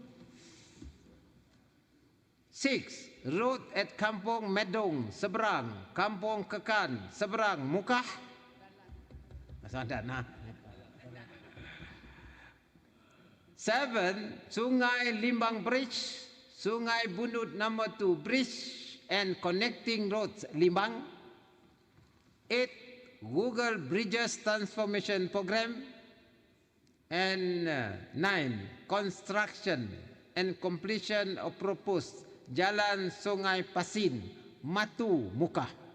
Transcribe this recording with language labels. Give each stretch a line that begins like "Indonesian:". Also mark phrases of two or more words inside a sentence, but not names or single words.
English: 6. Road at Kampung Medong, Seberang, Kampung Kekan, Seberang, Mukah. Nah. 7. Sungai Limbang Bridge, Sungai Bunut No. 2 Bridge and Connecting Roads Limbang. 8. Google Bridges Transformation Program. And 9. Construction and completion of proposed Jalan Sungai Pasin, Matu, Mukah.